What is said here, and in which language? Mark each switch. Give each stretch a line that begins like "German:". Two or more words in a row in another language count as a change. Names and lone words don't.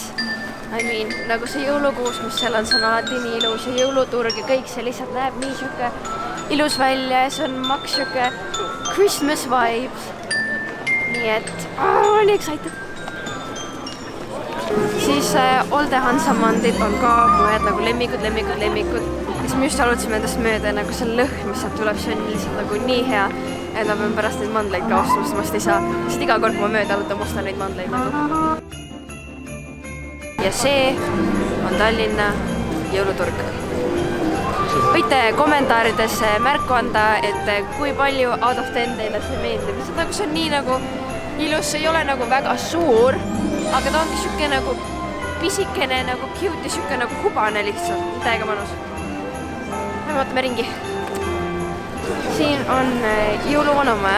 English: I mean,
Estonian: nagu see jõulukuus, mis seal on, see on alati nii ilus ja jõuluturg ja kõik see lihtsalt näeb nii siuke ilus välja ja see on maks siuke
English: Christmas vibes.
Estonian: Nii et olen excited. Siis Olde Hansamandid on ka mu head nagu lemmikud. Siis me just alutasime endast mööda nagu see lõhn, mis sealt tuleb, see on lihtsalt nagu nii hea, et ma pean pärast neid mandleid ka ostma, sest ma ei saa. Sest iga kord, kui ma mööda alutan, ma ostan neid mandleid nagu. Ja see on Tallinna jõuluturg. Võite kommentaarides märku anda, et kui palju
English: out of 10
Estonian: teile see meeldib. See on nii nagu ilus, see ei ole nagu väga suur, aga ta ongi siuke nagu pisikene, nagu cute ja siuke nagu hubane lihtsalt. Täiega mõnus. Me vaatame ringi. Siin on jõuluvanamaja.